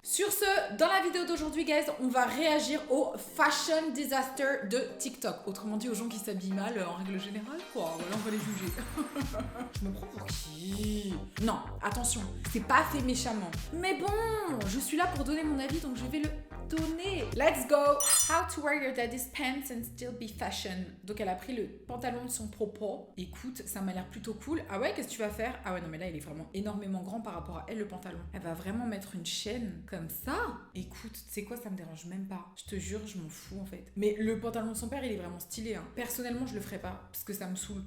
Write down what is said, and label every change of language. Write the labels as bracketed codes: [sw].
[fr] Sur ce, dans la vidéo d'aujourd'hui, guys, on va réagir au fashion disaster de TikTok. Autrement dit, aux gens qui s'habillent mal en règle générale, quoi. Voilà, on va les juger. Je me prends pour qui? Non, attention, c'est pas fait méchamment. Mais bon, je suis là pour donner mon avis, donc je vais le donner. [en] Let's go! How to wear your daddy's pants and still be fashion. [fr] Donc elle a pris le pantalon de son propos. Écoute, ça m'a l'air plutôt cool. Ah ouais, qu'est-ce que tu vas faire? Ah ouais, non mais là il est vraiment énormément grand par rapport à elle, le pantalon. Elle va vraiment mettre une chaîne comme ça. Écoute, tu sais quoi, ça me dérange même pas. Je te jure, je m'en fous en fait. Mais le pantalon de son père, il est vraiment stylé, hein. Personnellement, je le ferais pas parce que ça me saoule.